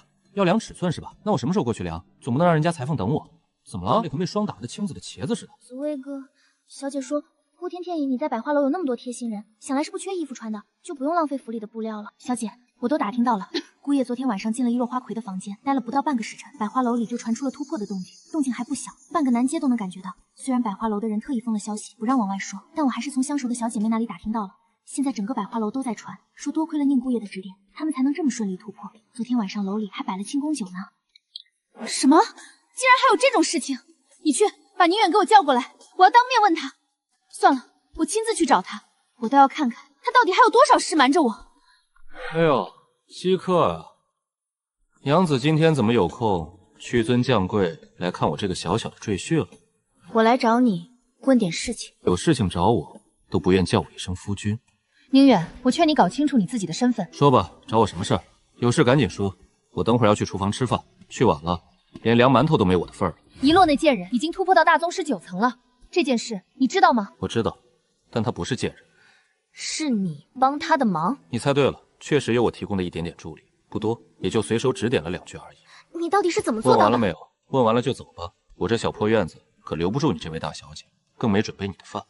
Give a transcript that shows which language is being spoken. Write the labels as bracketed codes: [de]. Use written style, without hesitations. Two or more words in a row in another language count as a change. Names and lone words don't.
[zh] 要量尺寸是吧？那我什麼時候過去量？總不能讓人家裁縫等我。怎麼了？脸和被霜打的青紫的茄子似的。紫薇哥，小姐說，呼天天影，你在百花樓有那麼多貼心人，想來是不缺衣服穿的，就不用浪費府裡的布料了。小姐，我都打聽到了，姑爺昨天晚上進了一落花魁的房間，待了不到半個時辰，百花樓裡就傳出了突破的動靜，動靜還不小，半個南街都能感覺到。雖然百花樓的人特意封了消息，不讓往外說，但我還是從相熟的小姐妹那裡打聽到了。現在整個百花樓都在傳，說多虧了寧姑爺的指點，他們才能這麼順利突破。昨天晚上樓裡還擺了慶功酒呢。什麼？竟然還有這種事情！你去把寧遠給我叫過來，我要當面問他。算了，我親自去找他，我倒要看看他到底還有多少事瞞着我。哎呦，稀客啊！娘子今天怎麼有空屈尊降貴來看我這個小小的贅婿了？我來找你問點事情。有事情找我，都不願叫我一聲夫君。寧遠，我勸你搞清楚你自己的身份。說吧，找我什麼事兒？有事趕緊說，我等會兒要去廚房吃飯，去晚了連涼饅頭都沒我的份兒。一洛那賤人已經突破到大宗師9 層了，這件事你知道嗎？我知道，但他不是賤人。是你幫他的忙？你猜對了，確實有我提供的一點點助力，不多，也就隨手指點了2句而已。你到底是怎麼做到的？問完了沒有？問完了就走吧，我這小破院子可留不住你這位大小姐，更沒準備你的飯。